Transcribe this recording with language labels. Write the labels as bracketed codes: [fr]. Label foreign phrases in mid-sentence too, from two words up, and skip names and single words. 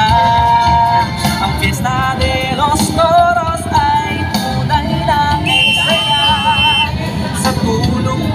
[tl] Ang [es] fiesta de los toros [tl] ay tunay na kay saya. Sa tulong